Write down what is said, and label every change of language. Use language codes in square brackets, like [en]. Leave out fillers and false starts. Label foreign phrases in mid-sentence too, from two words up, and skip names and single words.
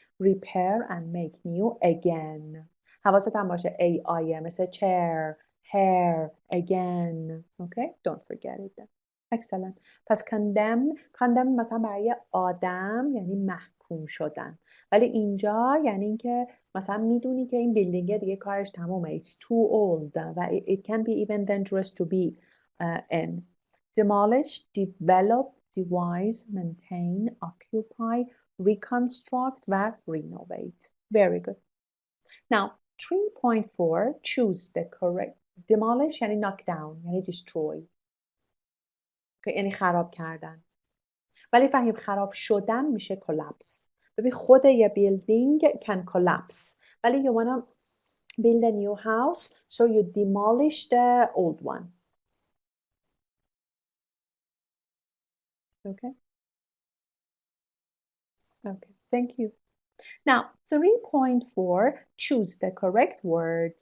[en] repair and make new again. [fa] حواست هم باشه [en] AI مثل chair, hair, again. Okay? Don't forget it. Excellent. [fa] پس condemn مثلا برای آدم یعنی محکوم شدن. ولی اینجا یعنی اینکه مثلا میدونی که این بیلدینگ دیگه کارش تمومه. [en] It's too old و it can be even dangerous to be in. Demolish, develop, devise, maintain, occupy, reconstruct و renovate. Very good. Now 3.4 choose the correct. [fa] Demolish یعنی [en] knock down [fa] یعنی destroy. یعنی خراب کردن. ولی فهمیم خراب شدن میشه collapse. ببین خود یه [en] building can collapse. ولی you wanna build a new house so you demolish the old one. Okay? Okay, thank you. Now, 3.4, choose the correct words.